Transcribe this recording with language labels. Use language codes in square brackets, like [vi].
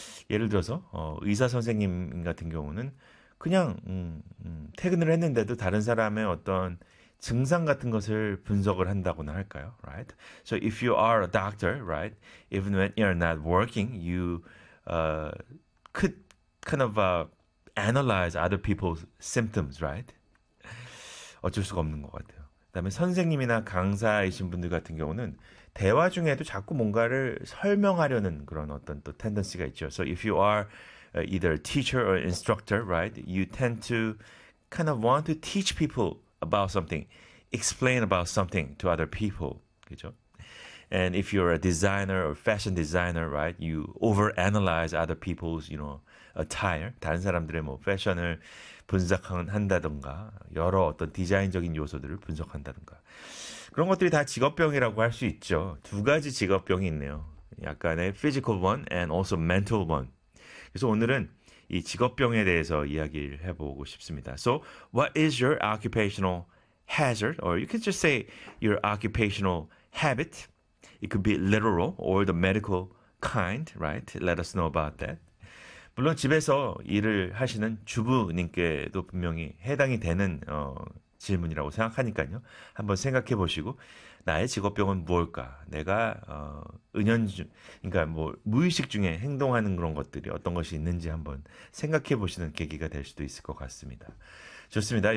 [ko] 예를 들어서 의사 선생님 같은 경우는 그냥 퇴근을 했는데도 다른 사람의 어떤 증상 같은 것을 분석을 한다고나 할까요? [en] Right? So if you are a doctor, right? Even when you're not working, you could kind of analyze other people's symptoms, right? [ko] 어쩔 수가 없는 것 같아요. 그다음에 선생님이나 강사이신 분들 같은 경우는 대화 중에도 자꾸 뭔가를 설명하려는 그런 어떤 또 tendency가 있죠. [en] So if you are either a teacher or instructor, right? You tend to kind of want to teach people about something, explain about something to other people, [ko] 그죠? [en] And if you're a designer or fashion designer, right? You overanalyze other people's, attire. [ko] 다른 사람들의 뭐 패션을 분석한다든가, 여러 어떤 디자인적인 요소들을 분석한다든가. 그런 것들이 다 직업병이라고 할수 있죠. 두 가지 직업병이 있네요. [en] 약간의 physical one and also mental one. [ko] 그래서 오늘은 이 직업병에 대해서 이야기를 해보고 싶습니다. [en] So, what is your occupational hazard? Or you could just say your occupational habit. It could be literal or the medical kind, right? Let us know about that. [ko] 물론 집에서 일을 하시는 주부님께도 분명히 해당이 되는 질문이라고 생각하니까요. 한번 생각해 보시고 나의 직업병은 무엇일까? 내가 그러니까 뭐 무의식 중에 행동하는 그런 것들이 어떤 것이 있는지 한번 생각해 보시는 계기가 될 수도 있을 것 같습니다. 좋습니다.